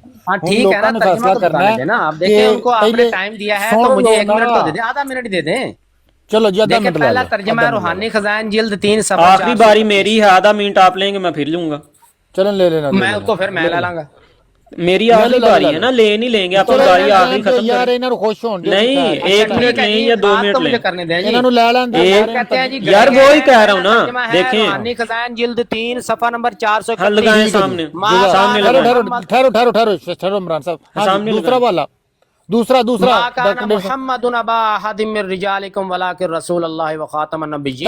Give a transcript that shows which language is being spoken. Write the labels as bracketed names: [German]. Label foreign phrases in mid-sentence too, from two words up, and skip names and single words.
[Urdu] ہاں ٹھیک ہے نا، ترجمہ تو بتا دیں نا، آپ دیکھیں ان کو آپ نے ٹائم دیا ہے تو مجھے 1 منٹ تو دے دیں، آدھا منٹ دے دیں۔ چلو جی، آدھا دیکھیں منٹ پہلا ترجمہ ہے روحانی خزائن جلد 3 صفحہ آخری باری میری ہے، آدھا منٹ آپ لیں گے میں پھر لوں گا۔ چلیں لے لینا، میں اس کو پھر میں لے لاں گا۔ میری آخری باری ہے نا، لے نہیں لیں گے، اپنی باری آخری ختم یار کر۔ [Punjabi] انہاں نوں خوش ہون دیو، [Urdu] نہیں 1 منٹ لیں یا 2 منٹ لیں، کرنے دیں جی، [Punjabi] انہاں نوں لے لین [Urdu] کہتے ہیں جی یار وہی کہہ رہا ہوں نا، دیکھیں روحانی خزائن جلد 3 صفحہ نمبر 431۔ ہاں لگائیں سامنے، سامنے لگائیں۔ ٹھہرو عمران صاحب، سامنے دوسرا والا، دوسرا [Arabic] ما کان محمد ابا احد من رجالکم ولکن رسول اللہ وخاتم النبیین۔